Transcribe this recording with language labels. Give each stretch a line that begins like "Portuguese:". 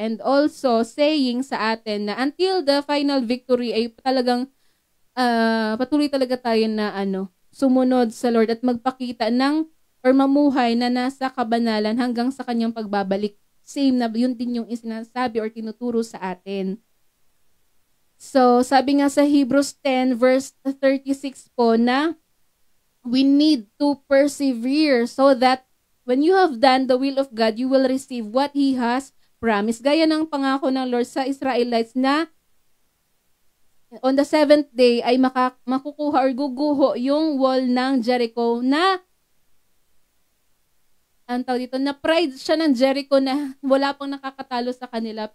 English: And also, saying
Filipino: sa atin na
English: until the final victory
Filipino: ay talagang patuloy talaga tayo na sumunod sa Lord at magpakita ng or mamuhay na nasa kabanalan hanggang sa kanyang pagbabalik. Same na yun din yung sinasabi or tinuturo sa atin.
English: So,
Filipino: sabi nga sa Hebrews 10 verse 36 po na
English: we need to persevere so that when you have done the will of God, you will receive what He has promised.
Filipino: Gaya ng pangako ng Lord sa Israelites na
English: on the 7th day
Filipino: ay makukuha or guguho yung wall ng Jericho na na pride siya ng Jericho na wala pang nakakatalo sa kanila.